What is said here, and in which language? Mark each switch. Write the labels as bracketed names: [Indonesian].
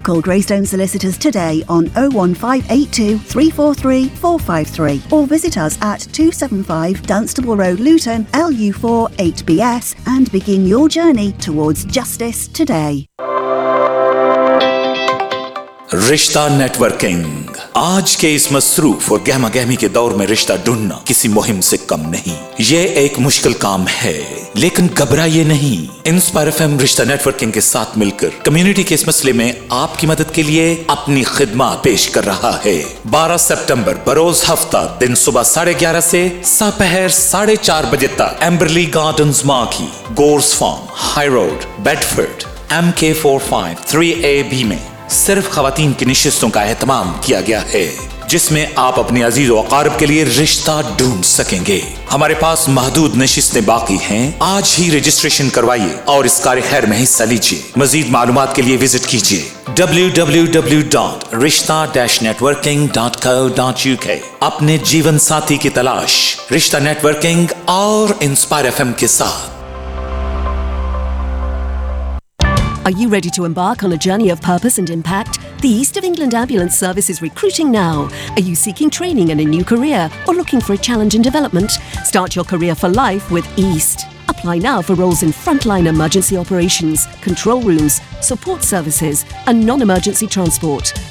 [English] Call Graceland Solicitors today on 01582 343 453 or visit us at 275 Dunstable Road, Luton, LU4 8BS and begin your journey towards justice today. Rishta Networking. [Hindi] आज के इस मसरूफ और गहमा गहमी के दौर में रिश्ता ढूंढना किसी मुहिम से कम नहीं। ये एक मुश्किल काम है, लेकिन घबराइए नहीं। Inspire FM रिश्ता नेटवर्किंग के साथ मिलकर कम्युनिटी के इस मसले में आपकी मदद के लिए अपनी खिदमत पेश कर रहा है। 12 सितंबर बरोज हफ्ता दिन सुबह 11:30 से सपहर 4:30 बजे तक एम्बरली garden marquee gorge farm high road Bedford MK453AB में सिर्फ खवातीन की नशस्तों का एहतमाम किया गया है जिसमें आप अपने अजीज व अकारब के लिए रिश्ता ढूंढ सकेंगे। हमारे पास महदूद नशस्तें बाकी हैं, आज ही रजिस्ट्रेशन करवाइए और इस कार्य खैर में हिस्सा लीजिए। मजीद मालूमात के लिए विजिट कीजिए www.rishta-networking.co.uk। अपने जीवन साथी की तलाश रिश्ता नेटवर्किंग और इंस्पायर FM के साथ। [English] Are you ready to embark on a journey of purpose and impact? The East of England Ambulance Service is recruiting now. Are you seeking training and a new career or looking for a challenge in development? Start your career for life with East. Apply now for roles in frontline emergency operations, control rooms, support services and non-emergency transport.